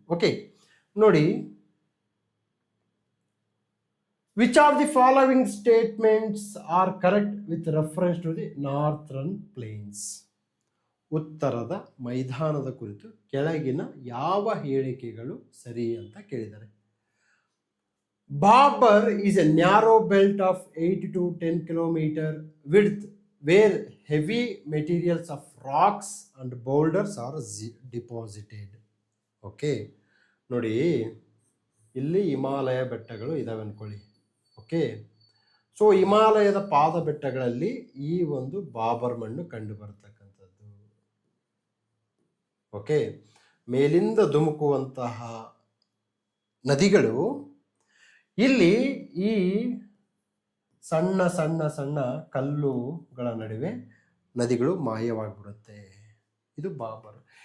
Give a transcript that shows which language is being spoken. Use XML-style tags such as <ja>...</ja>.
<en>okay,</en> <kn>ನೋಡಿ,</kn> <en>Which of the following statements are correct with reference to the northern plains?</en> <kn>ಉತ್ತರದ ಮೈದಾನದ ಕುರಿತು ಕೆಳಗಿನ ಯಾವ ಹೇಳಿಕೆಗಳು ಸರಿ ಅಂತ ಕೇಳಿದ್ದಾರೆ.</kn> <en>Barber is a narrow belt of 8 to 10 kilometer width where heavy materials of rocks and boulders are deposited.</en> <kn>Okay, ನೋಡಿ, ಇಲ್ಲಿ ಹಿಮಾಲಯ ಬೆಟ್ಟಗಳು ಇದಾವೆ ಅನ್ಕೊಳ್ಳಿ. ಓಕೆ, ಸೊ ಹಿಮಾಲಯದ ಪಾದ ಬೆಟ್ಟಗಳಲ್ಲಿ ಈ ಒಂದು ಬಾಬರ್ ಮಣ್ಣು ಕಂಡು ಬರ್ತಕ್ಕಂಥದ್ದು. ಓಕೆ, ಮೇಲಿಂದ ಧುಮುಕುವಂತಹ ನದಿಗಳು ಇಲ್ಲಿ ಈ ಸಣ್ಣ ಸಣ್ಣ ಸಣ್ಣ ಕಲ್ಲುಗಳ ನಡುವೆ ನದಿಗಳು ಮಾಯವಾಗಿಬಿಡುತ್ತೆ. ಇದು ಬಾಬರ್.</kn>